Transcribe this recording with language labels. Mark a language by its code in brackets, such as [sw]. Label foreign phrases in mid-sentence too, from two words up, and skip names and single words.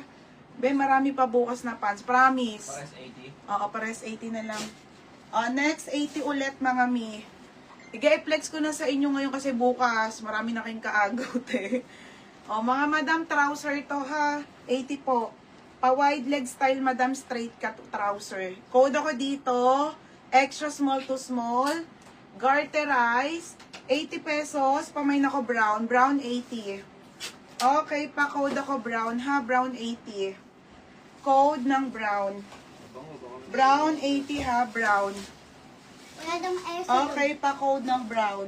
[tl] Be, marami pa bukas na pants. Promise. Pares 80. Oo, pares 80 na lang. Next, 80 ulit, mga mi. I-flex ko na sa inyo ngayon kasi bukas, marami na kayong kaagaw, te. Mga madam, trouser to, ha. 80 po. Pa- [en] wide leg style, [tl] madam, [en] straight cut trouser. [tl] Code ako dito, [en] extra small to small. [tl] Garterize, 80 pesos. Pamain ako brown. Brown, 80. Okay, pa-code ako brown, ha. Brown, 80. Code ng brown. Brown, 80, ha. Brown. Okay, pa-code ng brown.